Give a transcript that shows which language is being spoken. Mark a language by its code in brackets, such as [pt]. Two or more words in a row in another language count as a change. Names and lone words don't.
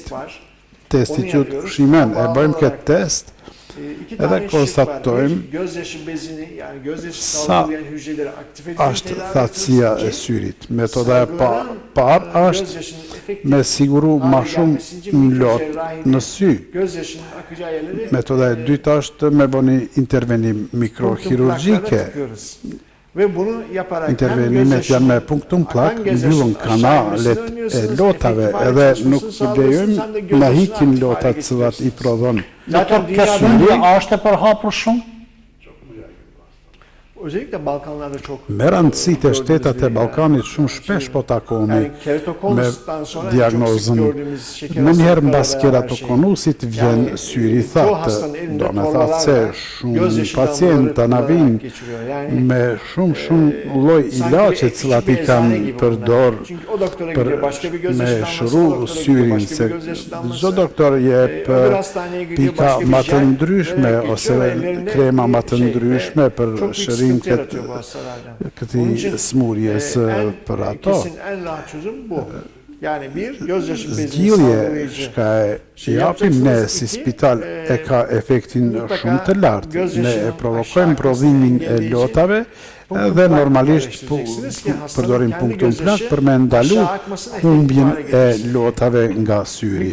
[sq] Testi quhet shimen, e bëjmë këtë test edhe konstatojmë [tr] gözyaşı bezini yani gözyaşı [sq] sa [tr] salgılayan hücreleri aktif edici [sq] është thatësia e syrit. Metoda e parë është me siguru ma shumë mlot në sy. [tr] gözyaşının akacağı yerleri [sq] Metoda e dytë është me bëni intervenim mikrochirurgjike. [tr] Ve bunu yaparak [sq] Intervenimet janë me punktum plak, mbyllën kanalet e lotave edhe nuk I lejojmë na hikin lotat të cilat I prodhon. Doktor, kjo sundje a është e përhapur shumë? [tr] Özellikle Balkanlarda çok [sq] Me rëndësi të shtetat e Ballkanit shumë shpesh po takohemi [tr] yani [sq] me [tr] keratokonustan sonra [sq] diagnozën. Në njëherë mbas keratokonusit vjen syri thatë, do me thasë se shumë pacienta na vinë me shumë lloj ilaçe të cilat I kanë përdor për me shëru syrin, se çdo doktor jep pika më të ndryshme ose krema më të ndryshme për shërim shërim këtij smurjes për ato. [tr] En rahat çözüm bu. Yani bir, gözyaşı bezini [sq] Zgjidhje [tr] sağlayıcı. [sq] që japim ne si spital e ka efektin shumë të lartë. Ne e provokojmë prodhimin e lotave dhe normalisht përdorim punktin plak për me ndalu humbjen e lotave nga syri.